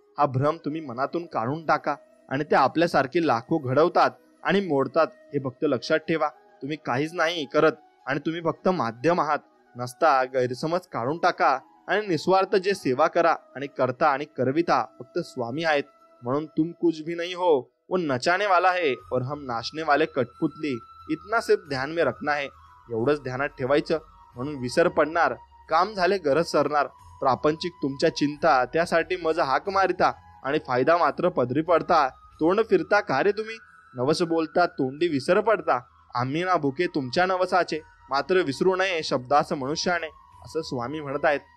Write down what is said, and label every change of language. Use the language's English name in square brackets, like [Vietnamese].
[Marathi] हा भ्रम तुम्ही मनातून काढून टाका. आणि ते आपल्यासारखे लाखो घडवतात आणि मोडतात हे फक्त लक्षात ठेवा. तुम्ही काहीच नाही करत आणि तुम्ही फक्त माध्यम आहात. नसता गैरसमज काढून टाका आणि निस्वार्थ जे सेवा करा आणि करता आणि करविता फक्त स्वामी आहेत. म्हणून [Hindi] तुम कुछ भी नहीं हो, वो नचाने वाला है और हम नाचने वाले कठपुतली, इतना सिर्फ ध्यान में रखना है. [Marathi] एवढंच ध्यानात ठेवायचं. म्हणून विसर पडणार, काम झाले गरज सरणार. प्रापंचिक तुमच्या चिंता, त्यासाठी मज हाक मारिता आणि फायदा मात्र पदरी पडता. तोंड फिरता का रे तुम्ही, नवस बोलता तोंडी विसर पडता. आम्ही ना भुके तुमच्या नवसाचे, मात्र विसरू नये शब्दास मनुष्याने, असं स्वामी म्हणत आहेत.